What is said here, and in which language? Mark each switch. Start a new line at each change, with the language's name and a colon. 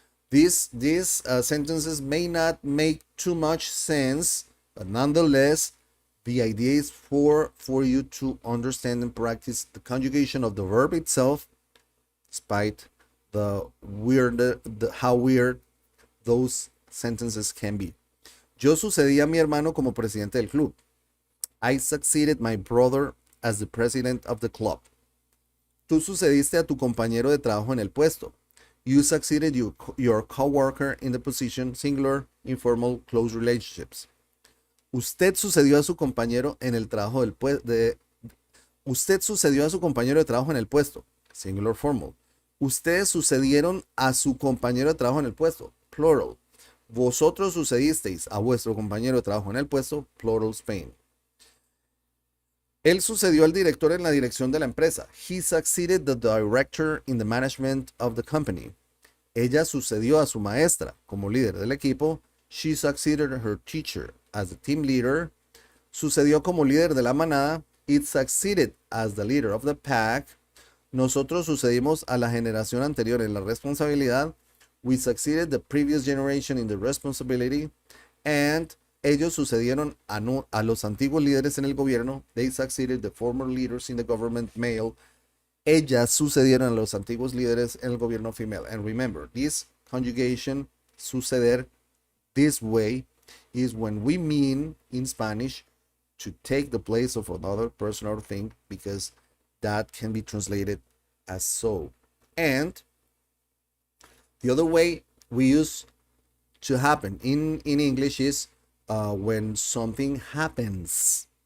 English: These sentences may not make too much sense, but nonetheless, the idea is for you to understand and practice the conjugation of the verb itself, despite how weird those sentences can be.
Spanish: Yo sucedí a mi hermano como presidente del club.
English: I succeeded my brother as the president of the club.
Spanish: Tú sucediste a tu compañero de trabajo en el puesto.
English: You succeeded your coworker in the position. Singular, informal, close relationships.
Spanish: Usted sucedió a su compañero en el trabajo Usted sucedió a su compañero de trabajo en el puesto.
English: Singular, formal.
Spanish: Ustedes sucedieron a su compañero de trabajo en el puesto.
English: Plural.
Spanish: Vosotros sucedisteis a vuestro compañero de trabajo en el puesto.
English: Plural, Spain.
Spanish: Él sucedió al director en la dirección de la empresa.
English: He succeeded the director in the management of the company.
Spanish: Ella sucedió a su maestra como líder del equipo.
English: She succeeded her teacher as the team leader.
Spanish: Sucedió como líder de la manada.
English: It succeeded as the leader of the pack.
Spanish: Nosotros sucedimos a la generación anterior en la responsabilidad.
English: We succeeded the previous generation in the responsibility.
Spanish: And ellos sucedieron a los antiguos líderes en el gobierno.
English: They succeeded the former leaders in the government male.
Spanish: Ellas sucedieron a los antiguos líderes en el gobierno female.
English: And remember, this conjugation, suceder, this way, is when we mean in Spanish to take the place of another person or thing, because that can be translated as so. And the other way we use to happen in English is when something happens.